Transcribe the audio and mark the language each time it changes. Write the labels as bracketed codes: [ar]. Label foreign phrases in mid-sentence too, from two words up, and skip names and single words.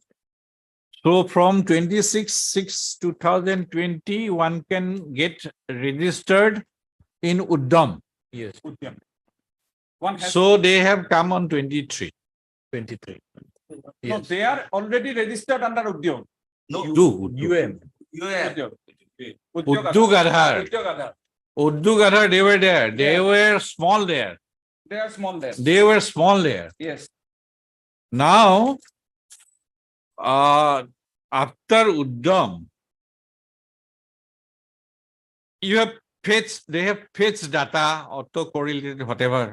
[en] So from 26/6/2020, one can get registered in Uddam. Yes, Udyam. One has. So they have come on 23. 23. No, Yes. they are already registered under Udyam. Uddug UM. Udyam. Uddug Adhar. Udyog Adhar. Uddug Adhar, they were there. They were small there. They are small there. They were small there. Yes. Now, after Uddam, you have fetched, they have fetched data, auto-correlated, whatever.